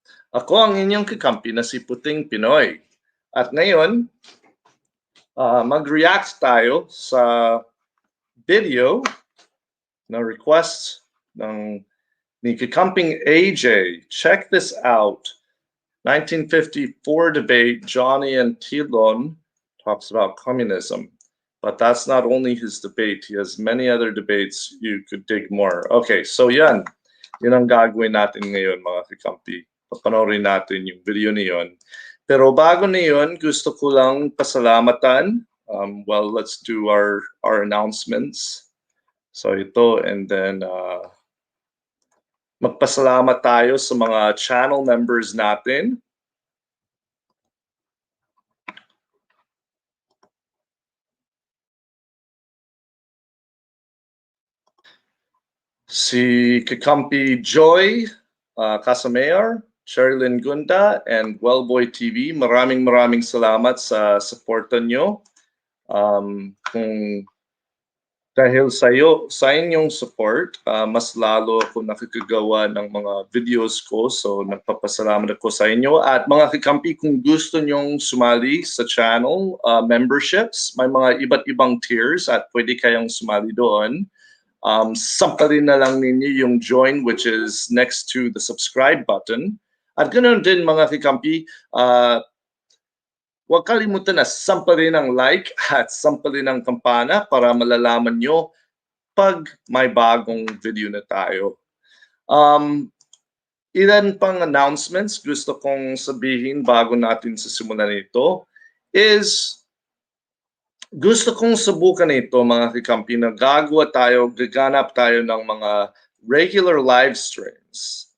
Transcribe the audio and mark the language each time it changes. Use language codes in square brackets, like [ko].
[tl] Ako ang inyong kakampi na si Puting Pinoy. At ngayon, mag-react tayo sa video na request ng ni kakamping AJ. [en] Check this out. 1954 debate, Johnny Antillon talks about communism. But that's not only his debate. He has many other debates. You could dig more. Okay, so yan. [tl] Yan ang gagawin natin ngayon, mga kakampi. Papanoorin natin yung video niyon. Pero bago na yun, gusto ko lang pasalamatan. [en] Well, let's do our announcements. [tl] So ito, and then magpasalamat tayo sa mga channel members natin. Si Kakampi Joy Casamayor, Sherilyn Gunda, and Wellboy TV. Maraming salamat sa suporta nyo. Kung dahil sa inyong support, mas lalo ako nakikagawa ng mga videos ko. So nagpapasalamat ako sa inyo. At mga kakampi, kung gusto nyong sumali sa channel memberships, may mga iba't ibang tiers at pwede kayong sumali doon. Samparin na lang ninyo yung join, which is next to the subscribe button. At ganoon din mga kakampi, huwag kalimutan na samparin ang like at samparin ang kampana para malalaman nyo pag may bagong video na tayo. Ilan pang announcements gusto kong sabihin bago natin sisimulan ito is gusto kong subukan ito mga kakampi na gaganap tayo ng mga regular live streams.